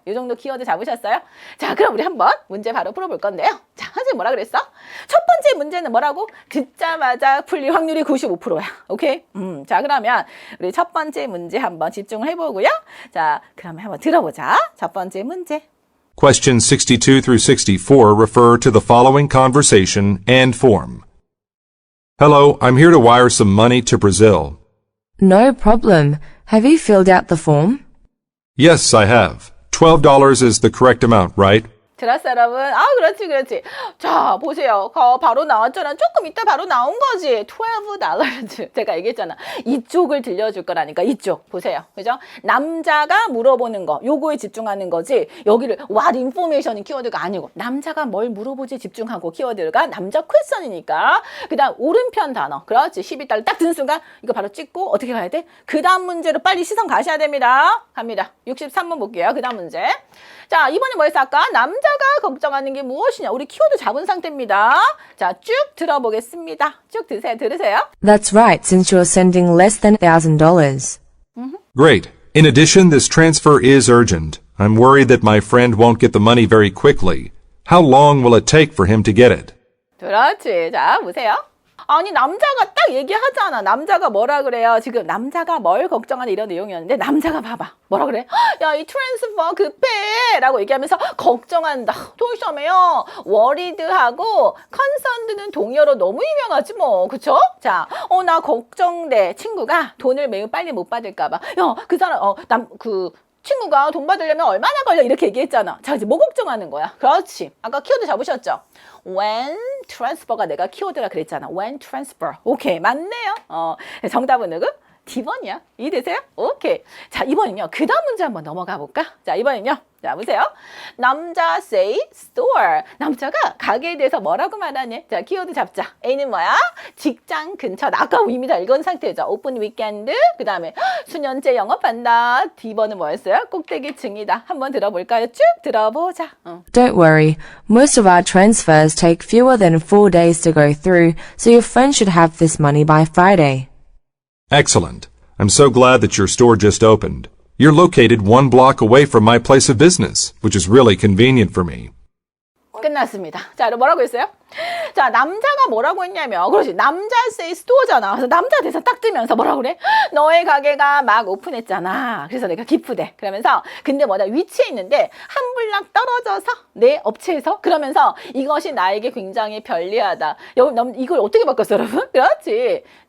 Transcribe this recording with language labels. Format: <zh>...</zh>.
<ko>이 정도 키워드 잡으셨어요? 자, 그럼 우리 한번 문제 바로 풀어볼 건데요. 자, 선생님 뭐라 그랬어? 첫 번째 문제는 뭐라고? 듣자마자 풀릴 확률이 95%야. 오케이? 자, 그러면 우리 첫 번째 문제 한번 집중을 해보고요. 자, 그러면 한번 들어보자. 첫 번째 문제.</ko> <en>Questions 62 through 64 refer to the following conversation and form. Hello, I'm here to wire some money to Brazil. No problem. Have you filled out the form? Yes, I have. $12 is the correct amount, right?</en> <ko>들었어, 여러분? 아, 그렇지, 그렇지. 자, 보세요. 바로 나왔잖아. 조금 이따 바로 나온 거지. $12. 제가 얘기했잖아. 이쪽을 들려줄 거라니까. 이쪽. 보세요. 그죠? 남자가 물어보는 거. 요거에 집중하는 거지. 여기를</ko> <en>what information</en> <ko>이 키워드가 아니고 남자가 뭘 물어보지 집중하고 키워드가 남자 퀘스천이니까. 그 다음 오른편 단어. 그렇지. 12달러 딱 든 순간 이거 바로 찍고 어떻게 가야 돼? 그 다음 문제로 빨리 시선 가셔야 됩니다. 갑니다. 63번 볼게요. 그 다음 문제. 자, 이번에 뭐였어? 아까 남자가 걱정하는 게 무엇이냐? 우리 키워드 잡은 상태입니다. 자, 쭉 들어보겠습니다. 쭉 들으세요.</ko> <en>That's right, since you're sending less than $1,000. Great. In addition, this transfer is urgent. I'm worried that my friend won't get the money very quickly. How long will it take for him to get it?</en> <ko>그렇지. 자, 보세요. 아니, 남자가 딱 얘기하잖아. 남자가 뭐라 그래요? 지금 남자가 뭘 걱정하는 이런 내용이었는데 남자가 봐봐. 뭐라 그래? 야, 이 트랜스퍼 급해! 라고 얘기하면서 걱정한다. 도시험에요. 워리드하고 컨선드는 동의어로 너무 유명하지 뭐. 그쵸? 자, 나 걱정돼. 친구가 돈을 매우 빨리 못 받을까 봐. 야, 그 사람, 친구가 돈 받으려면 얼마나 걸려? 이렇게 얘기했잖아. 자, 이제 뭐 걱정하는 거야? 그렇지. 아까 키워드 잡으셨죠?</ko> <en>when transfer</en> <ko>가 내가 키워드라 그랬잖아.</ko> <en>when transfer.</en> <ko>오케이, 맞네요. 정답은 누구? D번이야. 이해되세요? 오케이. 자, 이번은요. 그 다음 문제 한번 넘어가 볼까? 자, 이번은요. 자, 보세요.</ko> <en>남자 say store.</en> <ko>남자가 가게에 대해서 뭐라고 말하니? 자, 키워드 잡자. A는 뭐야? 직장 근처. 아까 이미 다 읽은 상태죠. 오픈 위켄드. 그 다음에 수년째 영업한다. D번은 뭐였어요? 꼭대기층이다. 한번 들어볼까요? 쭉 들어보자.</ko> <en>Don't worry, most of our transfers take fewer than 4 days to go through, so your friend should have this money by Friday. Excellent. I'm so glad that your store just opened. You're located 1 block away from my place of business, which is really convenient for me.</en> <ko>끝났습니다. 자, 여러분 뭐라고 했어요? 자, 남자가 뭐라고 했냐면, 그렇지. 남자</ko> <en>say store</en> <ko>잖아. 그래서 남자 대사 딱 뜨면서 뭐라고 그래? 너의 가게가 막 오픈했잖아. 그래서 내가 기쁘대. 그러면서, 근데 뭐다? 위치에 있는데, 한 블락 떨어져서, 내 업체에서? 그러면서, 이것이 나에게 굉장히 편리하다. 이걸 어떻게 바꿨어, 여러분? 그렇지.</ko>